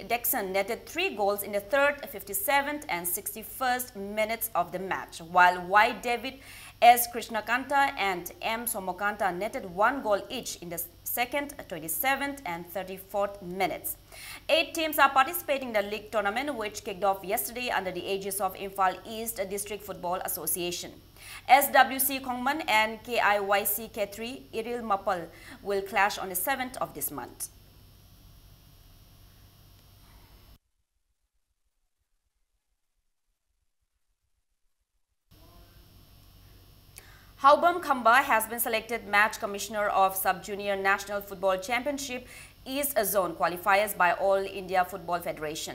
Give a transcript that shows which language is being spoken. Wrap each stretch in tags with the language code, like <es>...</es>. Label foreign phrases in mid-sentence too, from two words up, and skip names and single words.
<en>Dexon netted 3 goals in the 3rd, 57th and 61st minutes of the match, while Y. David S. Krishnakanta and M. Somokanta netted 1 goal each in the 2nd, 27th and 34th minutes. 8 teams are participating in the league tournament, which kicked off yesterday under the aegis of Imphal East District Football Association. SWC Kongman and KIYC K3 Iril Mapal will clash on the 7th of this month. Haubam Khamba has been selected match commissioner of Sub-Junior National Football Championship East Zone qualifiers by All India Football Federation.</en>